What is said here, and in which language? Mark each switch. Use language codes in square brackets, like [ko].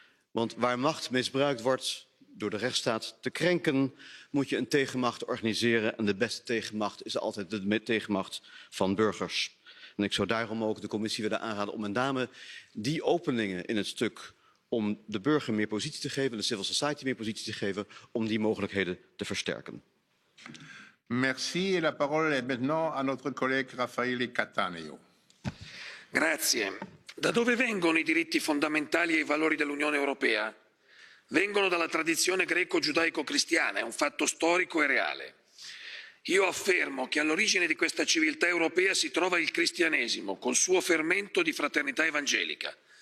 [nl] Want waar macht misbruikt wordt door de rechtsstaat te krenken, moet je een tegenmacht organiseren. En de beste tegenmacht is altijd de tegenmacht van burgers. En ik zou daarom ook de commissie willen aanraden om met name die openingen in het stuk om de burger meer positie te geven, de civil society meer positie te geven, om die mogelijkheden te versterken. [fr] Merci. Et la parole est maintenant à notre collègue Raffaele Cattaneo. [it] Grazie. Da dove vengono i diritti fondamentali e i valori dell'Unione Europea? Vengono dalla tradizione greco-giudaico-cristiana, è un fatto storico e reale. Io affermo che all'origine di questa civiltà europea si trova il cristianesimo, col suo fermento di fraternità evangelica.